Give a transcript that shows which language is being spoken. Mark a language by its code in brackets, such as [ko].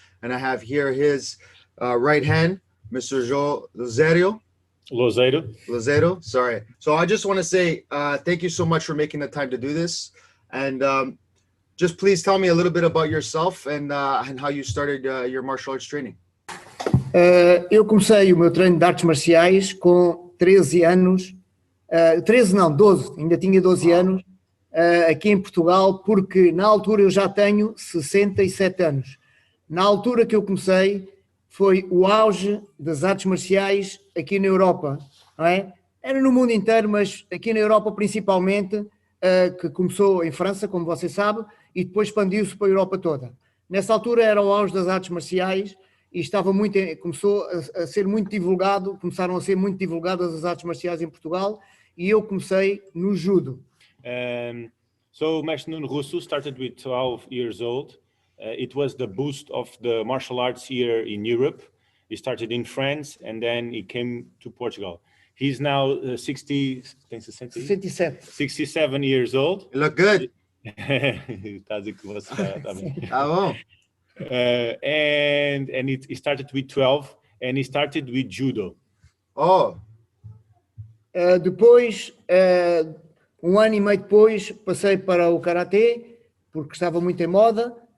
[en] And I have here his right hand, Mr. João Lozeiro. Sorry. So I just want to say thank you so much for making the time to do this. And just please tell me a little bit about yourself and how you started your martial arts training. [pt] Eu comecei o meu treino de artes marciais com 13 anos, 12, ainda tinha 12 anos, aqui em Portugal, porque na altura eu já tenho 67 anos. Na altura que eu comecei foi o auge das artes marciais aqui na Europa, não é? Era no mundo inteiro, mas aqui na Europa principalmente, que começou em França, como você sabe, e depois expandiu-se para a Europa toda. Nessa altura era o auge das artes marciais e começaram a ser muito divulgadas as artes marciais em Portugal e eu comecei no judo. [en] So Master Nuno Russo started with 12 years old. It was the boost of the martial arts here in Europe. He started in France and then he came to Portugal. He's now 67 years old. You look good. [pt] Tá a dizer que você tá bem. Tá bom. [en] And he started with 12 and he started with judo. Oh. [pt] Depois, um ano e meio depois, passei para o karatê, porque estava muito em moda.